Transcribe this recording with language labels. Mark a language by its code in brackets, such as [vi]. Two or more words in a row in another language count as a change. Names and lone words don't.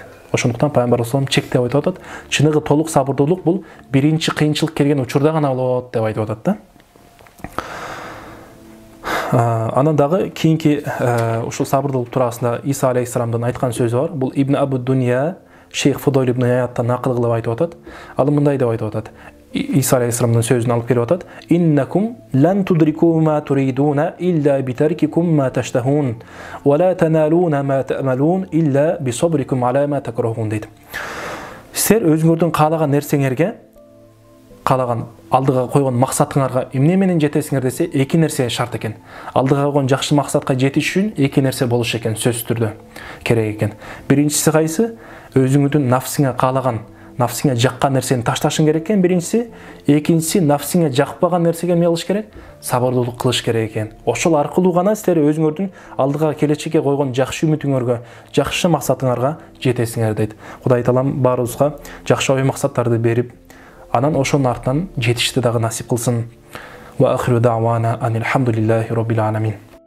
[ky] Ошондуктан пайгамбар [ar] صلى الله عليه وسلم [ky] чектеп айтып атат, чыныгы толук сабырдуулук бул биринчи кыйынчылык келген учурда гана болот деп айтып атат да. Анан дагы кийинки ушул сабырдуулук туурасында Иса алейхиссаламдын айткан сөзү бар. Бул Ибн Абуд-Дунья Шейх Фудойл ибн Ияттан накыл кылып айтып атат. Ал мындай деп айтып атат. Иса алейхиссаламдын сөзүн алып келип атат. [ar] "إنكم لن تدركوا ما تريدون إلا بترككم ما تشتهون ولا تنالون ما تأملون إلا بصبركم على ما تكرهون" дейт. [ky] Силер өзүңөрдүн каалаган нерсеңерге, каалаган алдыга койгон максатыңарга эмне менен жетесиңер десе, эки нерсе шарт экен. Алдыга койгон жакшы максатка жетиш үчүн эки нерсе болуш экен, сөзсүз түрдө керек экен. Биринчиси кайсы? Өзүңүздүн нафсиңе каалаган, нафсиңе жаккан нерсени ташташың керек экен, биринчиси. Экинчиси, нафсиңе жакпаган нерсеге эмне кылыш керек? Сабырдуулук кылыш керек экен. Ошол аркылуу гана силер өзүңөрдүн алдыга келечекке койгон жакшы үмүтүңөргө, жакшы максатыңарга жетесиңер дейт. Кудай Таалам баарыбызга жакшы ой максаттарды берип, анан ошонун артынан жетишти дагы насип кылсын. [ar] وآخر دعوانا أن الحمد لله رب العالمين.